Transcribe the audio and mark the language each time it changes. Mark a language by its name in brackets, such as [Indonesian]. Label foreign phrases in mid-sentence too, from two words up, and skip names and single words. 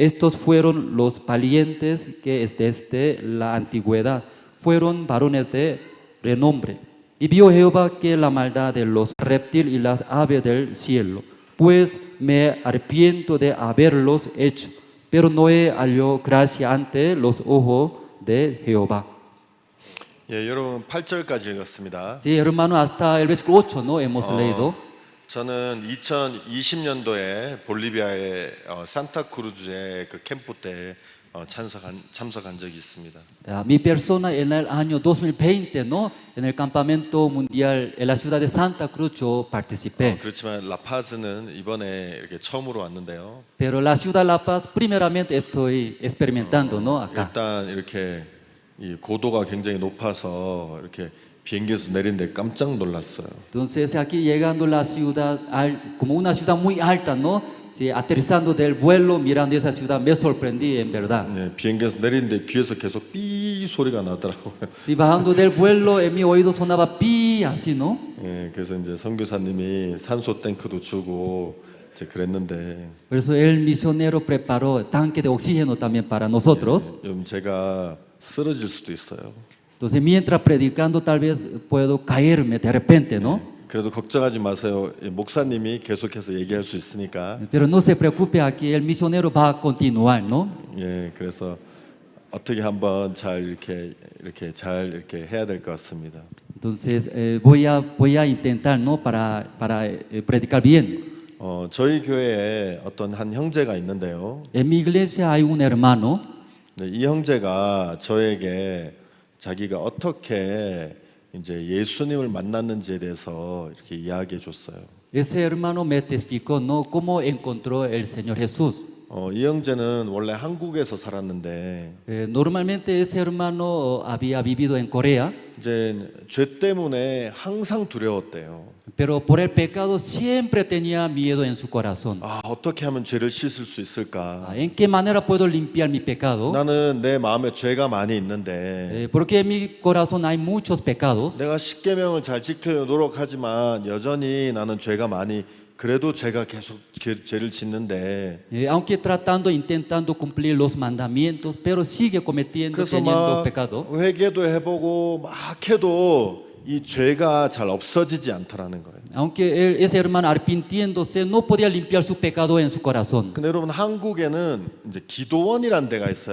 [Spanish] Estos fueron los valientes que desde la antigüedad fueron varones de renombre. Y vio Jehová que la maldad de los reptiles y las aves del cielo, pues me arrepiento de haberlos hecho, pero Noé halló gracia ante los ojos de Jehová. [Korean] 예, 여러분 8절까지 읽었습니다. [Spanish] Sí, hermano, hasta el versículo 8 no hemos leído. [Korean] 저는 2020년도에 볼리비아의 산타크루즈의 그 캠프 때 참석한 적이 있습니다. [Spanish] Mi persona en el año 2020, ¿no? En el campamento mundial en la ciudad de Santa Cruz yo participé. [Korean] 그렇지만 라파즈는 이번에 이렇게 처음으로 왔는데요. [Spanish] Pero la ciudad de La Paz, primeramente estoy experimentando, ¿no? Acá. [Korean] 일단 이렇게 이 고도가 굉장히 높아서 이렇게 비행기에서 내린데 깜짝 놀랐어요. [Spanish] Entonces aquí llegando a la ciudad, como una ciudad muy alta, ¿no? Sí, aterrizando del vuelo, mirando esa ciudad, me sorprendí en verdad. [Korean] 네, 비행기에서 내리는데 귀에서 계속 삐 소리가 나더라고요. [Spanish] Sí, bajando del vuelo, en mi oído sonaba pi, así, ¿no? [Korean] 네, 그래서 이제 선교사님이 산소 탱크도 주고 이제 그랬는데. [Spanish] Por eso el misionero preparó tanque de oxígeno también para nosotros. [Korean] 네, 제가 쓰러질 수도 있어요. [Spanish] Entonces, mientras predicando, tal vez puedo caerme de repente, ¿no? [Korean] 그래도 걱정하지 마세요. 목사님이 계속해서 얘기할 수 있으니까. [Spanish] Pero no se preocupe, aquí el misionero va a continuar, ¿no? [Korean] 예, 그래서 어떻게 한번 잘 이렇게 해야 될 것 같습니다. [Spanish] Entonces voy a intentar, ¿no? Para predicar bien. [Korean] 저희 교회에 어떤 한 형제가 있는데요. [Spanish] En mi iglesia hay un hermano. [Korean] 네, 이 형제가 저에게 자기가 어떻게 이제 예수님을 만났는지에 대해서 이렇게 이야기해 줬어요. [Spanish] Ese hermano me testificó, ¿no? Cómo encontró el Señor Jesús. [Korean] 이 형제는 원래 한국에서 살았는데 [Spanish] Normalmente ese hermano había vivido en Corea. [Korean] 이제 죄 때문에 항상 두려웠대요. [Spanish] Pero por el pecado siempre tenía miedo en su corazón. [Korean] 어떻게 하면 죄를 씻을 수 있을까? [Spanish] ¿En qué manera puedo limpiar mi pecado? [Korean] 나는 내 마음에 죄가 많이 있는데 [Spanish] Porque en mi corazón hay muchos pecados. [Korean] 내가 십계명을 잘 지키려 노력하지만 여전히 나는 죄가 많이 그래도 제가 계속 죄를 짓는데 [Spanish] Aunque intentando cumplir los mandamientos, pero sigue cometiendo, teniendo pecado. [Korean] 회개도 해보고 막 해도 이 죄가 잘 없어지지 않더라는 거예요. [Spanish] Aunque ese hermano arrepintiéndose no podía limpiar su pecado en su corazón. [Korean] 근데 여러분 한국에는 이제 기도원이라는 데가 있어요.